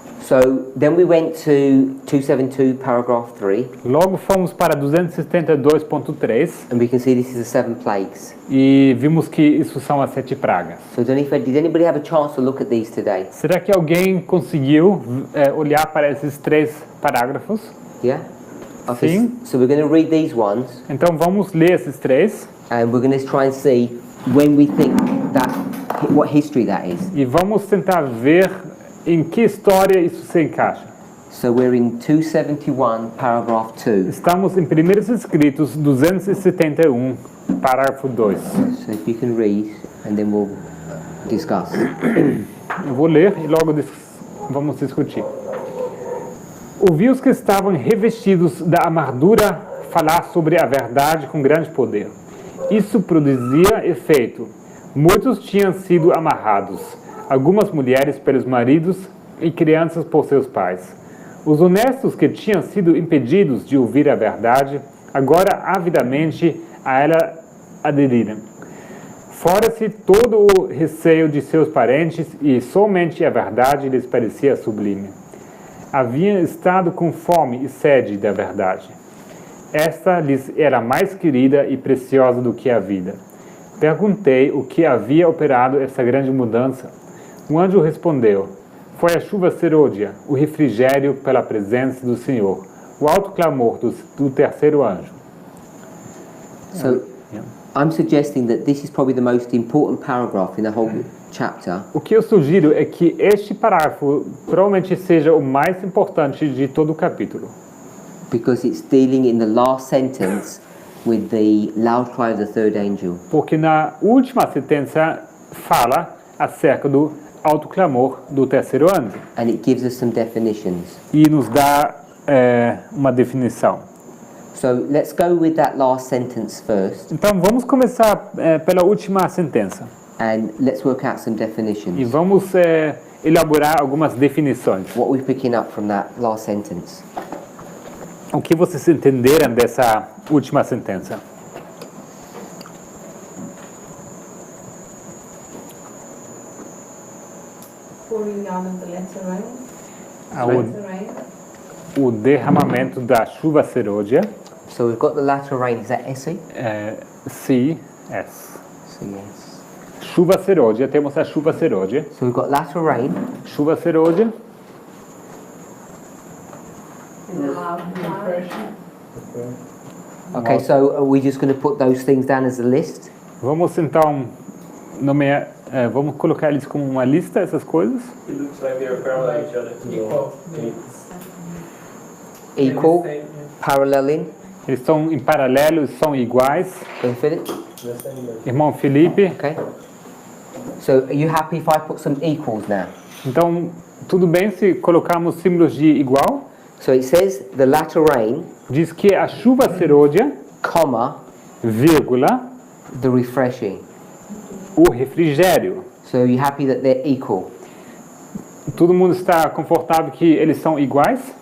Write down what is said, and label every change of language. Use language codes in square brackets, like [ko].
[en] So then we went to 272 paragraph 3, [pt] Logo fomos para 272.3 [en] and we can see this is the 7 plagues. [pt] e vimos que isso são as 7 pragas. [en] So did anybody have a chance to look at these today? [pt] Será que alguém conseguiu olhar para esses 3 parágrafos? [en] Yeah? Okay, [pt] Sim. [en] so we're going to read these ones, [pt] Então vamos ler esses 3 [en] and we're going to try and see when we think that, what history that is. [pt] e vamos tentar ver em que história isso se encaixa. [en] So we're in 271 paragraph 2. [pt] Estamos em Primeiros Escritos 271, parágrafo 2. [en] So if you can read, and then we'll discuss. [pt] Eu vou ler e logo vamos discutir. Ouvi os que estavam revestidos da armadura falar sobre a verdade com grande poder. Isso produzia efeito. Muitos tinham sido amarrados, algumas mulheres pelos maridos e crianças por seus pais. Os honestos que tinham sido impedidos de ouvir a verdade, agora avidamente a ela aderiram. Fora-se todo o receio de seus parentes e somente a verdade lhes parecia sublime. Haviam estado com fome e sede da verdade. Esta lhes era mais querida e preciosa do que a vida. Perguntei o que havia operado essa grande mudança. O anjo respondeu: foi a chuva serôdia, o refrigério pela presença do Senhor, o alto clamor do terceiro anjo. [en] So I'm suggesting that this is probably the most important paragraph in the whole chapter, [pt] O que eu sugiro é que este parágrafo provavelmente seja o mais importante de todo o capítulo, [en] because it's dealing in the last sentence with the loud cry of the third angel. [pt] porque na última sentença fala acerca do alto clamor do terceiro anjo [en] And it gives us some definitions. [pt] e nos dá uma definição. [en] So let's go with that last sentence first, [pt] Então vamos começar pela última sentença [en] and let's work out some [pt] e [en] definitions. [pt] vamos elaborar algumas definições. [en] What we're picking up from that last sentence. [pt] O que vocês entenderam dessa última sentença? [en] Pouring out of the latter rain. Ah, Latter rain. [pt] o derramamento da chuva serôdia, [en] So we've got the latter rain, is that SE? CS. So yes. [pt] Chuva serôdia, temos a chuva serôdia. [en] So we've got latter rain, [pt] Chuva serôdia, [en] okay, so are we just going to put those things down as a list? [pt] vamos então nomear, vamos colocar eles como uma lista, essas coisas. [en] It looks like they're parallel each other. Equal. Equal, They- paralleling, [pt] Eles estão em paralelo, são iguais. [en] infinite, [pt] Irmão Felipe, [en] okay? So are you happy if I put some equals now? [pt] então tudo bem se colocarmos símbolos de igual? [en] So it says the latter rain, [pt] Diz que a chuva serôdia, [en] comma, [pt] vírgula, [en] the refreshing. [pt] o refrigério. [en] So are you happy that they're equal? [pt] Todo mundo está confortável que eles são iguais?